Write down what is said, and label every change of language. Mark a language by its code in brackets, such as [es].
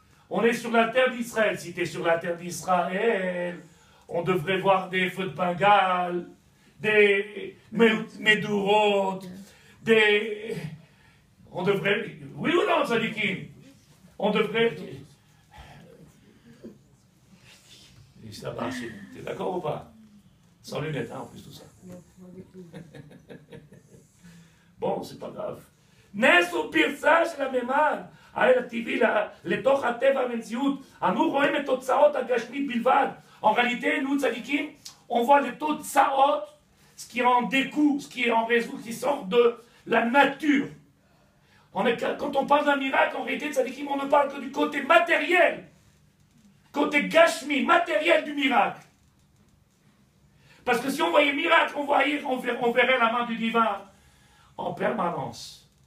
[fr] On est sur la terre d'Israël. Si tu es sur la terre d'Israël, on devrait voir des feux de Bengale, des médourotes, des... On devrait... Oui ou non, Tzadikim? On devrait... Et ça marche. T'es d'accord ou pas? Sans lunettes, hein, en plus, tout ça. Bon, c'est pas grave. [he] נס הוא פרצה של הממד האל הטבעי לתוך הטבע המציאות. אנו רואים את תוצאות הגשמית בלבד. [fr] En réalité, nous, tzadikim, on voit les totsaot, ce qui en découle, ce qui en résout, qui sort de la nature. Quand on parle d'un miracle, en réalité, tzadikim, on ne parle que du côté matériel. Côté gashmi, matériel du miracle. Parce que si on voyait miracle, on verrait la main du divin en permanence.